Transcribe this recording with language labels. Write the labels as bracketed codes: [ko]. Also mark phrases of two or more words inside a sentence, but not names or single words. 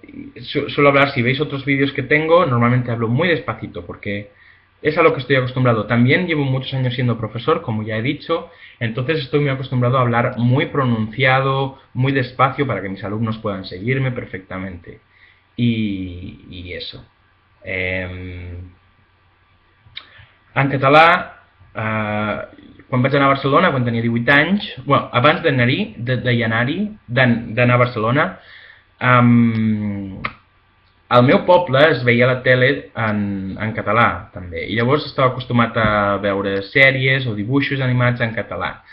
[es] Suelo hablar, si veis otros vídeos que tengo, normalmente hablo muy despacito, porque es a lo que estoy acostumbrado. También llevo muchos años siendo profesor, como ya he dicho, entonces estoy muy acostumbrado a hablar muy pronunciado, muy despacio, para que mis alumnos puedan seguirme perfectamente. Y eso. [ca] En català, quan vaig anar a Barcelona, quan tenia 18 anys, bueno, abans d'anar a Barcelona, al meu poble es veia la tele en català, també, i llavors estava acostumat a veure sèries o dibuixos animats en català.